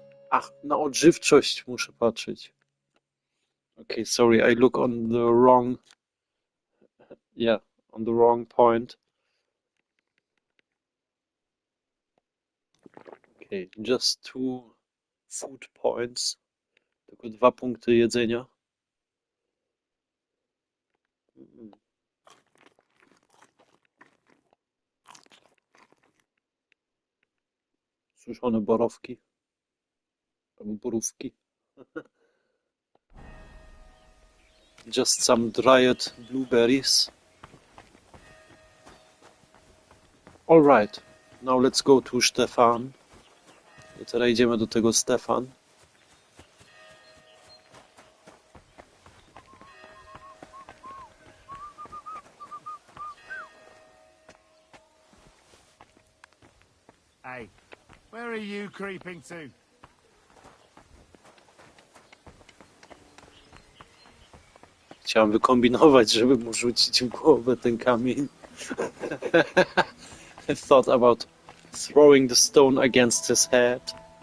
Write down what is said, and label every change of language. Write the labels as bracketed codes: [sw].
[pl] Ach, na odżywczość muszę patrzeć. [en] Okay, sorry, I look on the wrong... Yeah, on the wrong point. Okay, just 2 food points. [pl] Tylko 2 punkty jedzenia. Suszone borówki. Albo borówki. [en] Just some dried blueberries. Alright, now let's go to Stefan. [pl] I teraz idziemy do tego Stefan. [en] Hey, where are you creeping to? [pl] Chciałem wykombinować, żeby mu rzucić w głowę ten kamień. [en] I thought about throwing the stone against his head.